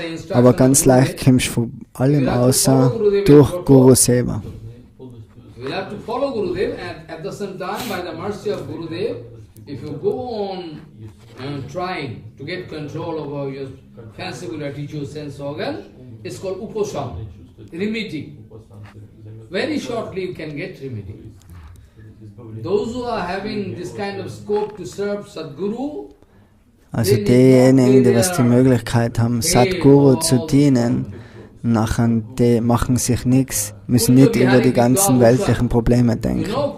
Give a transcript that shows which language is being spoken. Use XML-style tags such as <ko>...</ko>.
<de>Aber ganz leicht kommst du von allem außer durch Guru Seva.</de> <en>You will have to follow Gurudev, and at the same time, by the mercy of Gurudev, if you go on trying to get control over your fanciful attitude, sense organ, it's called uposam, remedy. Very shortly you can get remedy. Those who are having this kind of scope to serve Sadguru,</en> <de>Also diejenigen, die was die Möglichkeit haben, Sadguru zu dienen, nachher die machen sich nichts, müssen nicht über die ganzen weltlichen Probleme denken.</de>